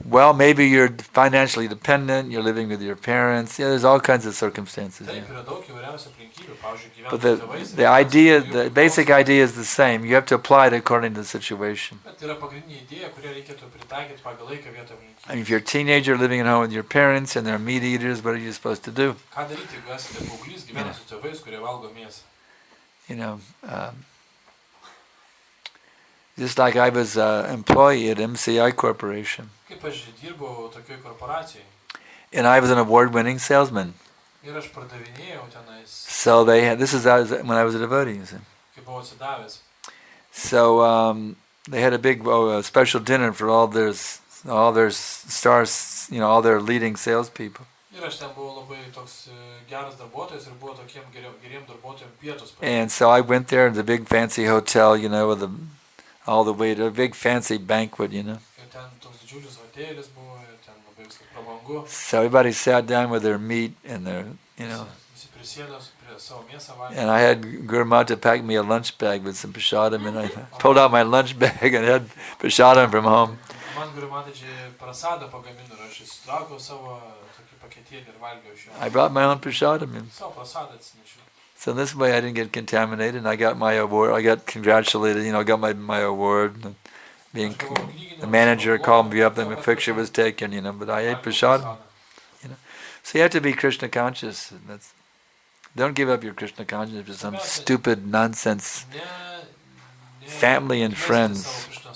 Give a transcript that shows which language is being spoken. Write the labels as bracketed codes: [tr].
[en] Well, maybe you're financially dependent, you're living with your parents, there's all kinds of circumstances. [lt] Taip, yra daug įvairiausių aplinkybių, pavyzdžiui, [en] But [lt] gyventi su tėvais. [en] the basic idea is the same. You have to apply it according to the situation. [lt] Bet yra pagrindinė idėja, kurią reikėtų pritaikyti pagal laiką vietą [en] I mean, [lt] aplinkybių. [en] if you're a teenager living at home with your parents and they're meat eaters, what are you supposed to do? [lt] Ką daryti, jeigu esate paauglys, gyvena su tėvais, kurie valgo mėsą? [en] Just like I was an employee at MCI Corporation. [lt] Kaip aš dirbau tokioj korporacijai [en] And I was an award-winning salesman. [lt] ir aš pardavinėjau tenais, [en] So this is when I was a devotee, you see. [lt] kai buvau atsidavęs. [en] So they had a big special dinner for all their stars, all their leading salespeople. [lt] Ir aš ten buvau labai toks geras darbuotojas ir buvo tokiem geriem darbuotojam pietus. [en] And so I went there in the big fancy hotel, with all the way to a big fancy banquet, [lt] Ir ten toks didžiulis hotelis buvo, ir ten labai viskas prabangu. [en] So everybody sat down with their meat and their, [lt] Visi prisėdo prie savo mėsą valgyti. [en] And I had Gurmata pack me a lunch bag with some prasadam, and I pulled out my lunch bag and had prasadam from home. [lt] Man Gurmataji prasadą pagamino ir aš įsitraukiau savo tokį paketėlį ir valgiau iš jo. [en] I brought my own prasadam in. [lt] Savo prasadą atsinešiau. [en] So this way I didn't get contaminated, and I got my award. I got congratulated, I got my award. And the manager called me up, then a picture was taken, but I ate prasadam. So you have to be Krishna conscious. Don't give up your Krishna consciousness for some stupid nonsense family and friends.